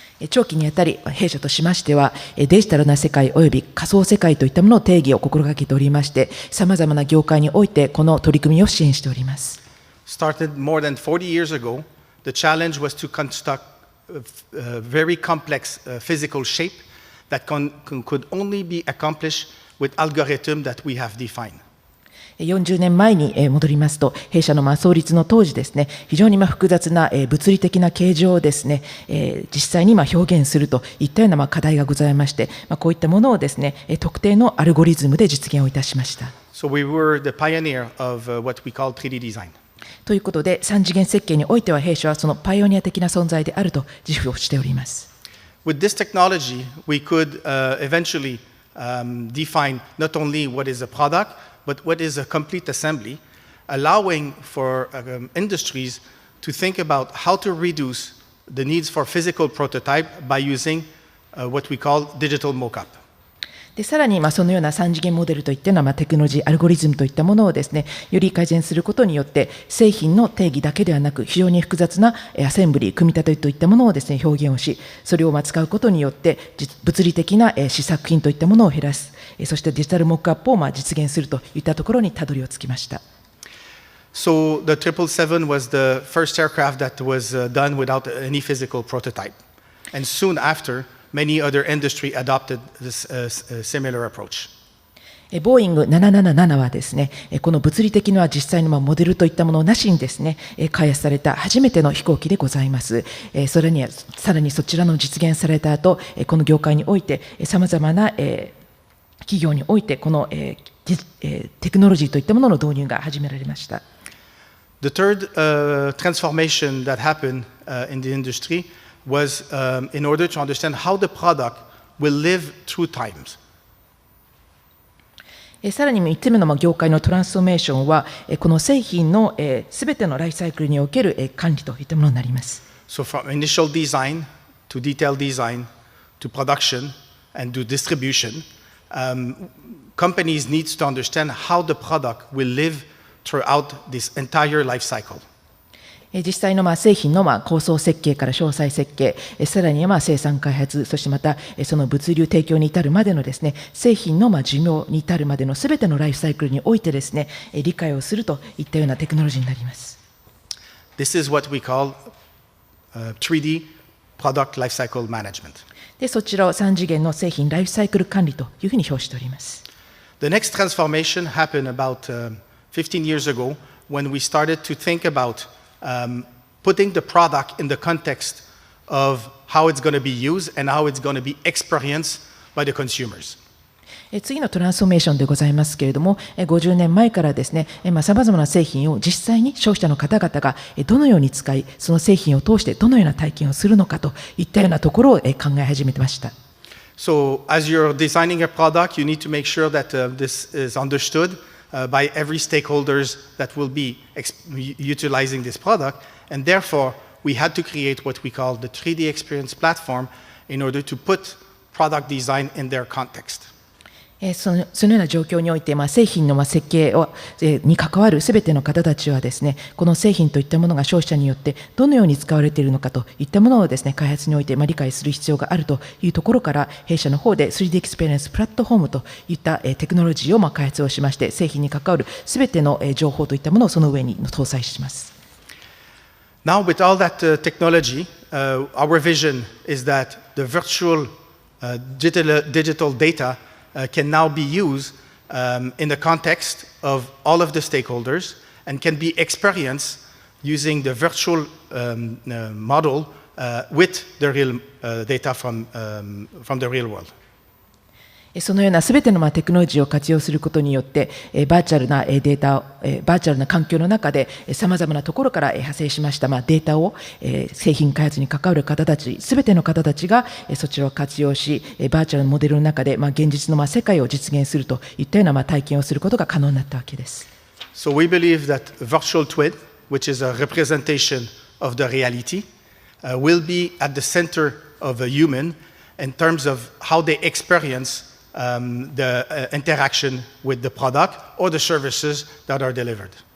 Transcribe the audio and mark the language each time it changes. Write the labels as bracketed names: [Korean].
[Japanese] 長期にあたり、弊社としましては、デジタルな世界および仮想世界といったものの定義を心がけておりまして、さまざまな業界においてこの取り組みを支援しております。 [English] Started more than 40 years ago, the challenge was to construct a very complex physical shape that could only be accomplished with algorithm that we have defined. [Japanese] 40年前に戻りますと、弊社の創立の当時ですね、非常に複雑な物理的な形状をですね、実際に表現するといったような課題がございまして、こういったものをですね、特定のアルゴリズムで実現をいたしました。 [English] So we were the pioneer of what we call 3D design. [Japanese] ということで、3次元設計においては弊社はそのパイオニア的な存在であると自負をしております。 [English] With this technology, we could eventually define not only what is a product, but what is a complete assembly, allowing for industries to think about how to reduce the needs for physical prototype by using what we call digital mock-up. [Japanese] でさらにそのような3次元モデルといったのはテクノロジー、アルゴリズムといったものをですね、より改善することによって製品の定義だけではなく、非常に複雑なアセンブリー、組み立てといったものをですね、表現をし、それを使うことによって物理的な試作品といったものを減らす、そしてデジタルモックアップを実現するといったところにたどりをつきました。 [English] So the 777 was the first aircraft that was done without any physical prototype. And soon after, many other industry adopted this similar approach. [Japanese] ボーイング777はですね、この物理的な実際のモデルといったものなしにですね、開発された初めての飛行機でございます。さらにそちらの実現された後、この業界においてさまざまな企業においてこのテクノロジーといったものの導入が始められました。 [English] The third transformation that happened in the industry was in order to understand how the product will live through times. [Japanese] さらに3つ目の業界のトランスフォーメーションは、この製品のすべてのライフサイクルにおける管理といったものになります。 [English] So from initial design to detailed design to production and to distribution, companies need to understand how the product will live throughout this entire life cycle. [Japanese] 実際の製品の構想設計から詳細設計、さらには生産開発、そしてまたその物流提供に至るまでのですね、製品の寿命に至るまでのすべてのライフサイクルにおいてですね、理解をするといったようなテクノロジーになります。 [English] This is what we call 3D product lifecycle management. [Japanese] で、そちらを3次元の製品ライフサイクル管理というふうに表しております。 [English] The next transformation happened about 15 years ago when we started to think about putting the product in the context of how it's going to be used and how it's going to be experienced by the consumers. [Japanese] 次のトランスフォーメーションでございますけれども、50年前からですね、さまざまな製品を実際に消費者の方々がどのように使い、その製品を通してどのような体験をするのかといったようなところを考え始めてました。 [English] So as you're designing a product, you need to make sure that this is understood by every stakeholders that will be utilizing this product, and therefore we had to create what we call the 3D experience platform in order to put product design in their context. [Japanese] そのような状況において、製品の設計に関わるすべての方たちはですね、この製品といったものが消費者によってどのように使われているのかといったものをですね、開発において理解する必要があるというところから、弊社の方で 3D エクスペリエンスプラットフォームといったテクノロジーを開発をしまして、製品に関わるすべての情報といったものをその上に搭載します。 [English] Now with all that technology, our vision is that the virtual digital data can now be used in the context of all of the stakeholders and can be experienced using the virtual model with the real data from the real world. [Japanese] そのようなすべてのテクノロジーを活用することによって、バーチャルなデータを、バーチャルな環境の中で、さまざまなところから派生しましたデータを、製品開発に関わる方たち、すべての方たちがそちらを活用し、バーチャルのモデルの中で、現実の世界を実現するといったような体験をすることが可能になったわけです。 [English] So we believe that virtual twin, which is a representation of the reality, will be at the center of a human in terms of how they experience the interaction with the product or the services that are delivered.